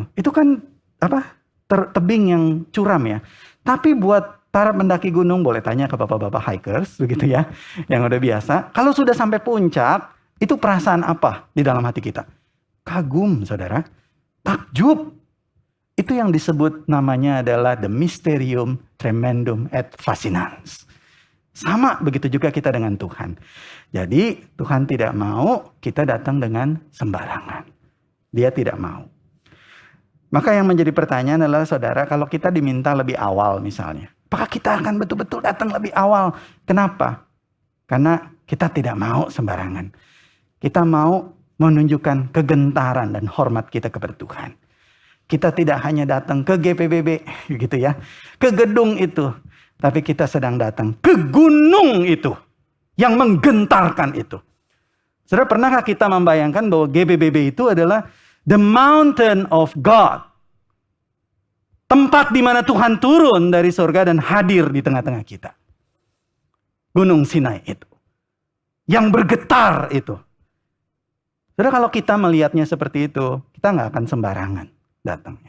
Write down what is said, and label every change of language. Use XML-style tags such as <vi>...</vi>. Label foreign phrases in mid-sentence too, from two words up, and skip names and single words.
<id>Itu kan apa? Tebing yang curam ya. Tapi buat para pendaki gunung, boleh tanya ke bapak-bapak hikers, begitu ya, yang udah biasa. Kalau sudah sampai puncak, itu perasaan apa di dalam hati kita? Kagum, saudara. Takjub. Itu yang disebut namanya adalah the</id> <la>mysterium tremendum et fascinans.</la> <id>Sama begitu juga kita dengan Tuhan. Jadi Tuhan tidak mau kita datang dengan sembarangan. Dia tidak mau. Maka yang menjadi pertanyaan adalah, saudara, kalau kita diminta lebih awal misalnya, apakah kita akan betul-betul datang lebih awal? Kenapa? Karena kita tidak mau sembarangan. Kita mau menunjukkan kegentaran dan hormat kita kepada Tuhan. Kita tidak hanya datang ke GPBB, gitu ya, ke gedung itu, tapi kita sedang datang ke gunung itu, yang menggentarkan itu. Saudara, pernahkah kita membayangkan bahwa GPBB itu adalah</id> <en>the mountain of God.</en> <id>Tempat di mana Tuhan turun dari surga dan hadir di tengah-tengah kita. Gunung Sinai itu. Yang bergetar itu. Saudara, kalau kita melihatnya seperti itu, kita nggak akan sembarangan datangnya.</id>